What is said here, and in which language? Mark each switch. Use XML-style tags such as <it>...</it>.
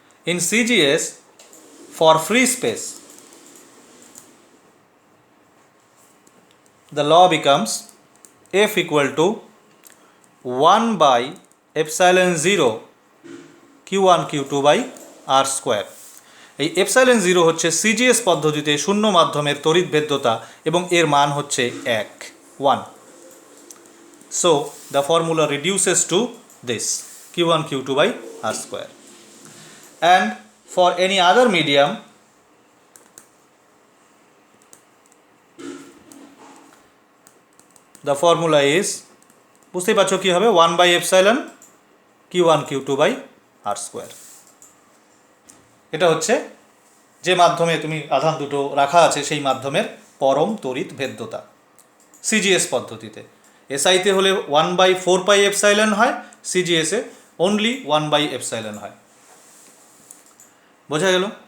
<en>In CGS for free space the law becomes F equal to 1 by epsilon 0 Q1 Q2 by R square।</en> <bn>এই epsilon zero হচ্ছে CGS পদ্ধতিতে শূন্য মাধ্যমের তড়িৎভেদ্যতা এবং এর মান হচ্ছে 1।</bn> <en>So the formula reduces to this Q1 Q2 by R square। And for any other medium the formula is,</en> <bn>বুঝতেই পারছো কী হবে,</bn> <en>1 by epsilon Q1 Q2 by R square।</en> <bn>এটা হচ্ছে যে মাধ্যমে তুমি আধান দুটো রাখা আছে সেই মাধ্যমের পরম তড়িৎ ভেদ্যতা সিজিএস পদ্ধতিতে। এসআইতে হলে 1 by 4 পাই এপসাইলন হয়, সিজিএসে অনলি 1 by epsilon হয়। বোঝা গেল?</bn>